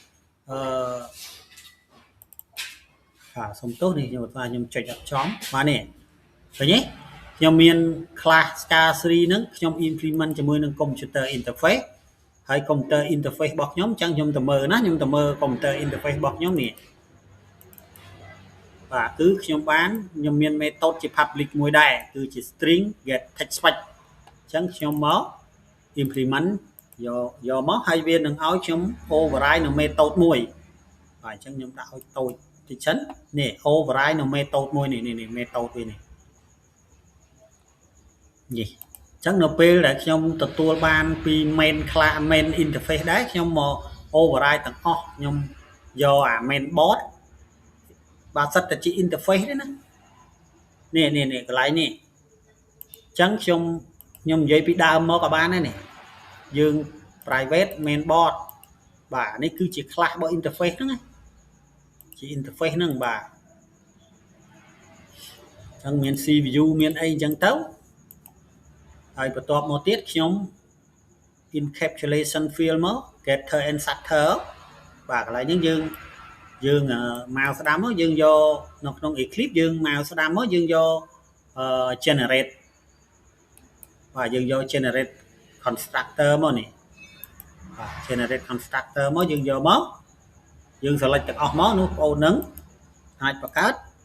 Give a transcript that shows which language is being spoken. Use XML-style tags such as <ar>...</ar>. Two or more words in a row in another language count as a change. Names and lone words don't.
<km>សុំទោសនេះខ្ញុំថាខ្ញុំចុចអត់ចំបាទនេះឃើញទេខ្ញុំមាន class SCA3 ហ្នឹងខ្ញុំ implement ជាមួយនឹង</km> <en>computer interface</en> <km>ហើយ</km> <en>computer interface</en> <km>របស់ខ្ញុំអញ្ចឹងខ្ញុំទៅមើលណាខ្ញុំទៅមើល</km> <en>computer interface</en> <km>របស់ខ្ញុំនេះ បាទគឺខ្ញុំបានខ្ញុំមាន method ជា public មួយដែរគឺជា</km> <en>string get text fetch</en> <km>អញ្ចឹងខ្ញុំមក implement យកមកហើយវានឹងឲ្យខ្ញុំ override នៅ method មួយបាទអញ្ចឹងខ្ញុំដាក់ឲ្យតូចតិចសិននេះ override នៅ method មួយនេះ method វានេះ អញ្ចឹងនៅពេលដែលខ្ញុំទទួលបានពី</km> <en>main class main interface</en> <km>ដែរខ្ញុំមក override ទាំងអស់ខ្ញុំយកអា</km> <en>main board</en> <km>បាទសិតតែជា interface ទេណានេះកន្លែងនេះអញ្ចឹងខ្ញុំនិយាយពីដើមមកក៏បានដែរនេះយើង</km> <en>private main board</en> <km>បាទនេះគឺជា class របស់ interface ហ្នឹងជា interface ហ្នឹងបាទ អញ្ចឹងមាន CPU មានអីអញ្ចឹងទៅហើយបន្ទាប់មកទៀតខ្ញុំ</km> <en>encapsulation field</en> <km>មក</km> <en>getter and setter</en> <km>បាទកន្លែងហ្នឹងយើងមកស្ដាំមកយើងយកនៅក្នុង Eclipse យើងមកស្ដាំមកយើងយក generate បាទយើងយក</km> <en>generate constructor</en> <km>មកនេះបាទ</km> <en>generate constructor</en> <km>មកយើងយកមកយើង select ទាំងអស់មកនោះបងប្អូននឹងអាចបង្កើត</km>